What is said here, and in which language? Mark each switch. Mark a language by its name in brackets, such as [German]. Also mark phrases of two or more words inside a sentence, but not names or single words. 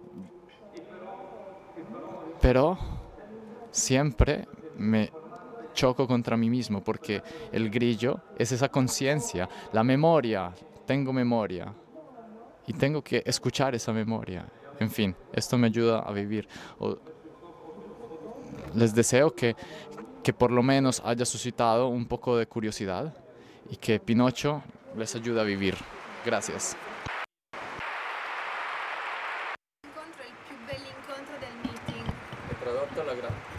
[Spanish] Pero siempre me choco contra mí mismo porque el grillo es esa conciencia, la memoria, tengo memoria y tengo que escuchar esa memoria. En fin, esto me ayuda a vivir. Les deseo que por lo menos haya suscitado un poco de curiosidad y que Pinocho les ayude a vivir. Gracias. [Italian] Incontro, il più bell'incontro del meeting. He tradotto la